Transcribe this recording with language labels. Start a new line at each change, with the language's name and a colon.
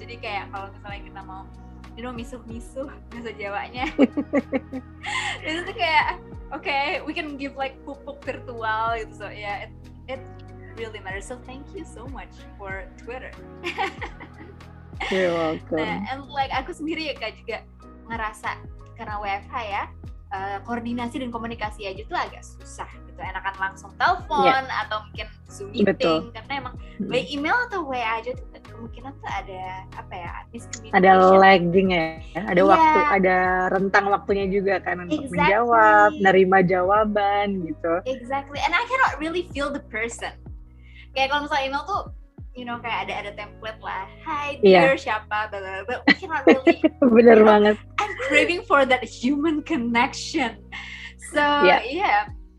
Indonesian: Jadi kayak kalau misalnya kita mau, misuh-misuh bahasa Jawanya. Itu tuh kayak,
English: okay, we can give like
Indonesian: pupuk virtual gitu.
English: So yeah, it really matters. So thank you so much for Twitter. You're welcome.
Indonesian: Nah, and like aku sendiri ya Kak juga ngerasa karena WFH ya, koordinasi dan komunikasi aja tuh agak susah gitu. Enakan langsung telepon atau mungkin Zoom meeting. Karena emang by email atau WA aja tuh kemungkinan tuh ada miscommunication. Ada lagging ya, ada waktu, ada rentang waktunya juga kan untuk menjawab, nerima jawaban gitu.
English: Exactly, and I cannot really feel the person.
Indonesian: Kayak kalau misalnya email tuh, kayak ada template lah.
English: Hi dear siapa, but we cannot really.
Indonesian: Bener banget.
English: I'm craving for that human connection. So yeah.